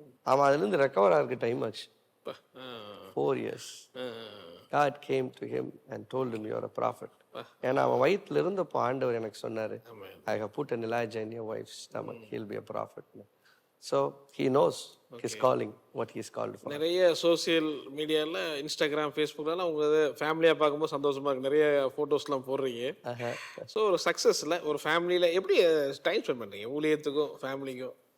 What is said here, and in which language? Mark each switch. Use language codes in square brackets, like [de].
[ta] அவன் அதிலிருந்து ரெக்கவர் ஆகிறதுக்கு டைம் ஆச்சு. [en] 4 years. God came to him and told him you are a prophet. [ta] ஏன்னா அவன் வயிற்றுல இருந்தப்போ ஆண்டவர் எனக்கு சொன்னாரு, [en] I have put an Elijah in your wife's stomach. He'll be a prophet. So he knows his calling, what he is called for. [ta] நிறைய social மீடியாவில், Instagram, ஃபேஸ்புக்லாம் உங்க ஃபேமிலியாக பார்க்கும்போது சந்தோஷமா இருக்கு. நிறைய ஃபோட்டோஸ்லாம் போடுறீங்க. ஸோ ஒரு சக்ஸஸில் ஒரு ஃபேமிலியில் எப்படி டைம் ஸ்பெண்ட் பண்ணுறீங்க, ஊழியத்துக்கும் ஃபேமிலிக்கும்?